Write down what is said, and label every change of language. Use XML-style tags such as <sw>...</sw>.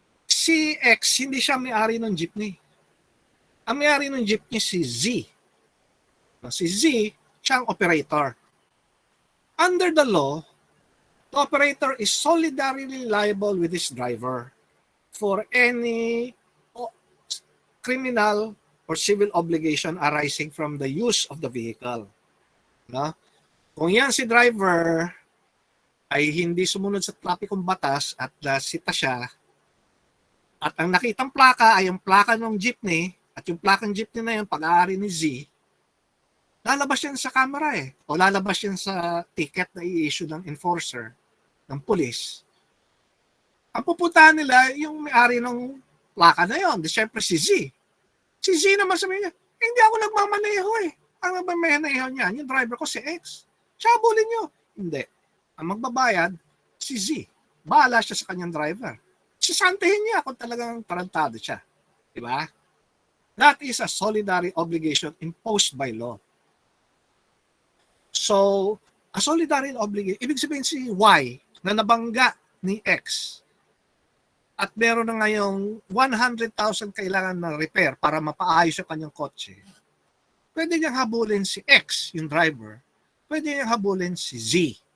<tl>Si X, hindi siya may-ari ng jeepney. Ang may-ari ng jeepney si Z. Si Z, siya ang operator.</tl> <en>Under the law, the operator is solidarily liable with his driver for any criminal or civil obligation arising from the use of the vehicle.</en> <tl>Kung yan si driver ay hindi sumunod sa trapikong batas at nasita siya, at ang nakitang plaka ay yung plaka ng jeepney, at yung plakang jeepney na yun, pag-aari ni Z, lalabas yan sa camera o lalabas yan sa ticket na i-issue ng enforcer, ng police. Ang pupuntahan nila, yung may-ari ng plaka na yun, siyempre si Z. Si Z naman sabi niya, hindi ako nagmamaneho Ang nagmamaneho niya, yung driver ko si X. Siya habulin niyo. Hindi. Ang magbabayad, si Z. Bahala siya sa kanyang driver. Sisantihin niya kung talagang tarantado siya. Diba?</tl> <en>That is a solidary obligation imposed by law. So, a solidary obligation,</en> <tl>ibig sabihin si Y na nabangga ni X at meron na ngayong 100,000 kailangan na repair para mapaayos yung kanyang kotse, pwede niyang habulin si X, yung driver, pwede niyang habulin si Z.</tl>